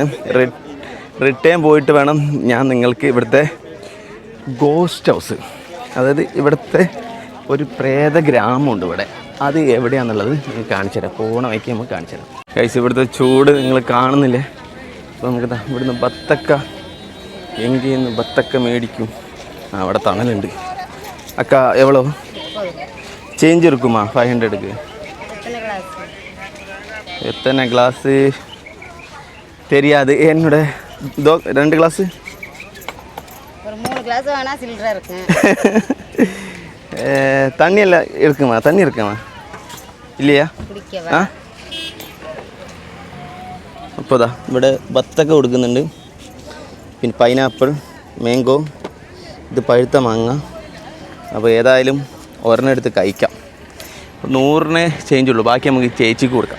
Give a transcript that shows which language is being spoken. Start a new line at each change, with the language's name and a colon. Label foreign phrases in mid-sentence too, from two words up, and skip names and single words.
Malayalam: റിട്ടേൺ പോയിട്ട് വേണം ഞാൻ നിങ്ങൾക്ക് ഇവിടുത്തെ
English: ghost house,
Malayalam: അതായത് ഇവിടുത്തെ ഒരു പ്രേത ഗ്രാമമുണ്ട് ഇവിടെ, അത് എവിടെയാണെന്നുള്ളത് നിങ്ങൾക്ക് കാണിച്ചു തരാം. പോണ വഴിക്ക് നമുക്ക് കാണിച്ചു തരാം ഗൈസ്. ഇവിടുത്തെ ചൂട് നിങ്ങൾ കാണുന്നില്ലേ? അപ്പോൾ നമുക്ക് ഇവിടുന്ന് ബത്തക്ക, എങ്കിൽ നിന്ന് ബത്തക്ക മേടിക്കും. അവിടെ തണലുണ്ട്.
Tamil: அக்கா எவ்வளோ சேஞ்ச்
Malayalam: இருக்குமா?
Tamil: 500க்கு எத்தனை கிளாஸு தெரியாது. என்னோட 2 கிளாஸு, ஒரு 3 கிளாஸ் வேணா சில்லறை இருக்கு. தண்ணி எல்லாம் இருக்குமா? தண்ணி இருக்குமா இல்லையா?
Malayalam: കുടിക്കവാ. അപ്പോൾ ദാ ഇവിടെ ബത്തക്ക കൊടുക്കുന്നുണ്ട്, പിന്നെ പൈനാപ്പിൾ, മാംഗോ, ഇത് പഴുത്ത മാങ്ങ. അപ്പോൾ ഏതായാലും ഒരെണ്ണം എടുത്ത് കഴിക്കാം. 100 ചേഞ്ച് ഉള്ളൂ, ബാക്കി നമുക്ക് ചേച്ചിക്ക് കൊടുക്കാം.